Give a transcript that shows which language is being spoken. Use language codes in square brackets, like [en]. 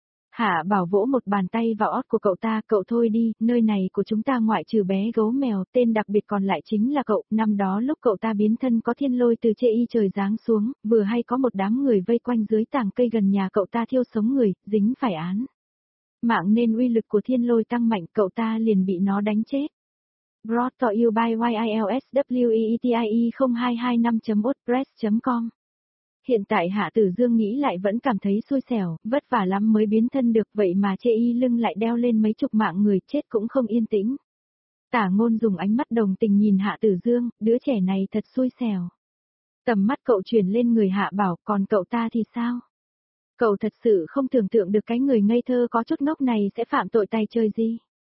[vi] Hạ Bảo vỗ một bàn tay vào ót của cậu ta, cậu thôi đi, nơi này của chúng ta ngoại trừ bé gấu mèo, tên đặc biệt còn lại chính là cậu, năm đó lúc cậu ta biến thân có thiên lôi từ trên trời giáng xuống, vừa hay có một đám người vây quanh dưới tảng cây gần nhà cậu ta thiêu sống người, dính phải án. Mạng nên uy lực của thiên lôi tăng mạnh, cậu ta liền bị nó đánh chết. [en] Brought to you by YILSWEETIE0225.wordpress.com. [vi] Hiện tại Hạ Tử Dương nghĩ lại vẫn cảm thấy xui xẻo, vất vả lắm mới biến thân được, vậy mà chê y lưng lại đeo lên mấy chục mạng người, chết cũng không yên tĩnh. Tả Ngôn dùng ánh mắt đồng tình nhìn Hạ Tử Dương, đứa trẻ này thật xui xẻo. Tầm mắt cậu chuyển lên người Hạ Bảo, còn cậu ta thì sao? Cậu thật sự không tưởng tượng được cái người ngây thơ có chút ngốc này sẽ phạm tội tay chơi gì.